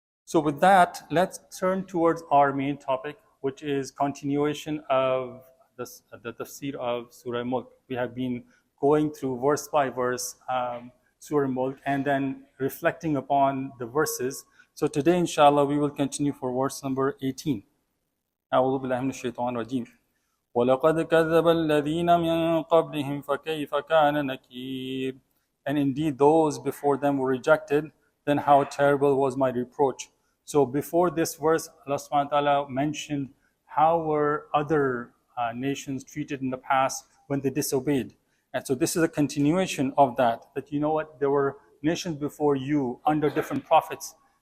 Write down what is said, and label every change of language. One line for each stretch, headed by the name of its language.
English: So with that, let's turn towards our main topic, which is continuation of the tafsir of Surah Mulk. We have been going through verse by verse Surah Mulk and then reflecting upon the verses. So today, inshallah, we will continue for verse number 18.
Arabic: أعوذ بالله من الشيطان الرجيم وَلَقَدْ كَذَّبَ الَّذِينَ مِنْ قَبْلِهِمْ فَكَيْفَ كَانَ نَكِيرٌ.
English: And indeed those before them were rejected, then how terrible was my reproach. So before this verse, Allah subhanahu wa ta'ala mentioned how were other nations treated in the past when they disobeyed. And so this is a continuation of that you know what, there were nations before you under different prophets.